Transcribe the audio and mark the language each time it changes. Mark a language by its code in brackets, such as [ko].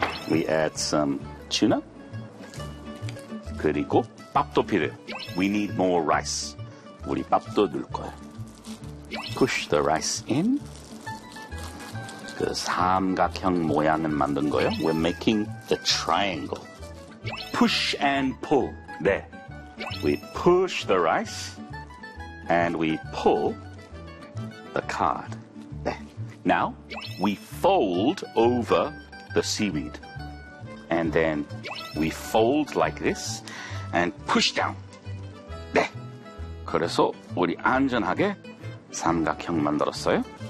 [en] We add some tuna. [ko] 그리고 밥도 필요해요. [en] We need more rice. [ko] 우리 밥도 넣을 거예요. [en] Push the rice in. [ko] 그 삼각형 모양은 만든 거예요. [en] We're making the triangle. Push and pull. [ko] 네. [en] We push the rice and we pull the card. [ko] 네. [en] Now we fold over the seaweed. And then we fold like this and push down. [ko] 네. 그래서 우리 안전하게 삼각형 만들었어요.